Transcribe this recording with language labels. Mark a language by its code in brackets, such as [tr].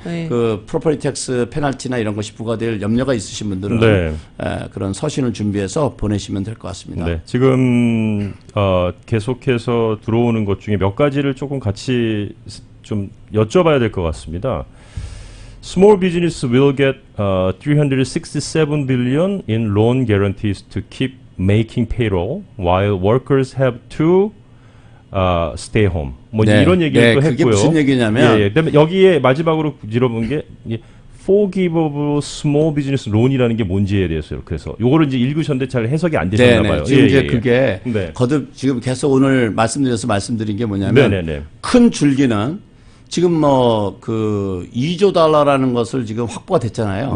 [ko] 네. 그 프로퍼티 텍스 페널티나 이런 것이 부과될 염려가 있으신 분들은 네. 그런 서신을 준비해서 보내시면 될 것 같습니다. 네, 지금 계속해서 들어오는 것 중에 몇 가지를 조금 같이 좀 여쭤봐야 될 것 같습니다. [en] Small business will get 367 billion in loan guarantees to keep making payroll, while workers have to stay home. [ko] 네. 이런 얘기를 또 그게 했고요. 무슨 얘기냐면 그다음에 여기에 마지막으로 물어본 게 Forgivable Small Business Loan이라는 게 뭔지에 대해서요. 그래서 요거를 이제 읽으셨는데 잘 해석이 안 되셨나 봐요. 지금 이제 그게 네. 거듭 지금 계속 오늘 말씀드린 게 뭐냐면 네네네. 큰 줄기는 지금 그 2조 달러라는 것을 지금 확보가 됐잖아요.